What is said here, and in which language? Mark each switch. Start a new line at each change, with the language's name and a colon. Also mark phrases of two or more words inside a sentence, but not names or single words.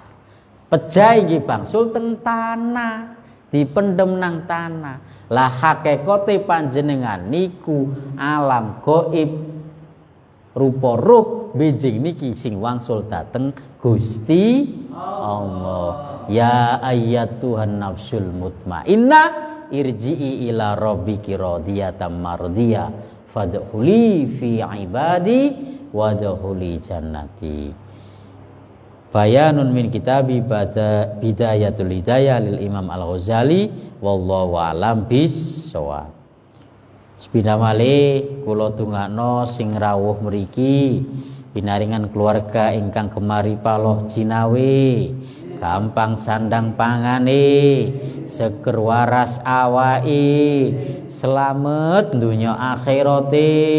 Javanese: Pejah iki bangsul teng tanah, dipendem nang tanah. Lah hakikate panjenengan niku alam gaib rupa ruh benjing niki sing wangsul dateng Gusti Allah.
Arabic: يا أيتها النفس المطمئنة ارجعي إلى ربك راضية مرضية فادخلي في عبادي وادخلي جنتي. بيان من كتاب بداية الهداية للإمام الغزالي والله أعلم بالصواب.
Javanese: Sepindah malih kula tungakno sing rawuh mriki pinaringan keluarga ingkang gemari paloh jinawe, gampang sandang pangane, seger waras awake, selamet dunya akhirate,